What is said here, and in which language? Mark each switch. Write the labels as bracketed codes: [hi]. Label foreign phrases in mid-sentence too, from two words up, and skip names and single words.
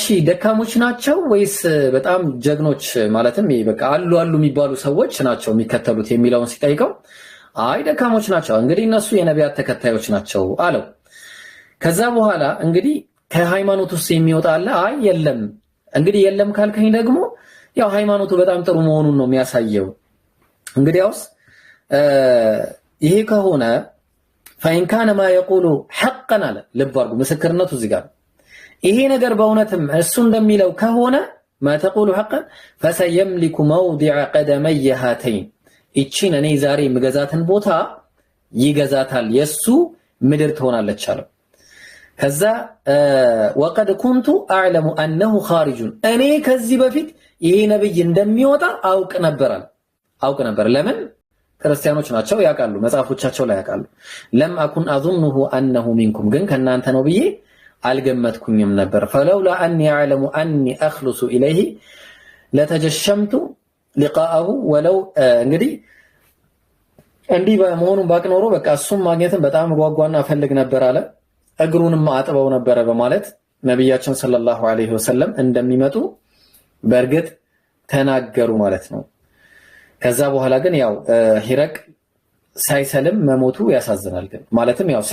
[am] ደካሞች ናቸው ወይስ በጣም ጀግኖች ማለትም በቃ አሉ የሚባሉ ሰዎች ናቸው የሚከተሉት የሚለውን ሲጠይቀው አይ ደካሞች ናቸው እንግዲህ እነሱ የነቢያት ተከታዮች ናቸው አለው። ከዛ በኋላ እንግዲህ ከሃይማኖት ውስጥ የሚወጣ አለ አይ የለም። እንግዲህ የለም ካልከኝ ደግሞ ያው ሃይማኖቱ በጣም ጥሩ መሆኑን ነው የሚያሳየው። እንግዲያውስ ይሄ ከሆነ [ar] فإن كان ما يقول حقا [am] አለ ልብ አድርጉ ምስክርነቱ እዚህ ጋር ይሄ ነገር በእውነትም እሱ እንደሚለው ከሆነ [ar] ما تقول حقا فسيملك موضع قدمي هاتين [am] እቺን እኔ ዛሬ ምገዛትን ቦታ ይገዛታል የሱ ምድር ትሆናለች አለው። ከዛ [ar] وقد كنت أعلم أنه خارج [am] እኔ ከዚህ በፊት ይሄ ነብይ እንደሚወጣ አውቅ ነበር። ለምን ክርስቲያኖች ናቸው ያውቃሉ፣ መጽሐፎቻቸው ላይ ያውቃሉ። [ar] لم أكن አظنه انه منكم [am] ግን ከናንተ ነው ብዬ አልገመትኩኝም ነበር። [ar] فلولا اني اعلم اني اخلص اليه لتجشمت لقاءه ولو [am] እንግዲህ እንዲህ በመሆኑን ባቅ ኖሮ በቃ እሱም ማግኘትን በጣም ጓጓና ፈልግ ነበር አለ። እግሩንም አጥበው ነበር በማለት ነብያችን [ar] صلى الله عليه وسلم [am] እንደሚመጡ በእርግጥ ተናገሩ ማለት ነው። ከዛ በኋላ ግን ያው ሂረቅ ሳይሰልም መሞቱ ያሳዝናል። ግን ማለትም ያው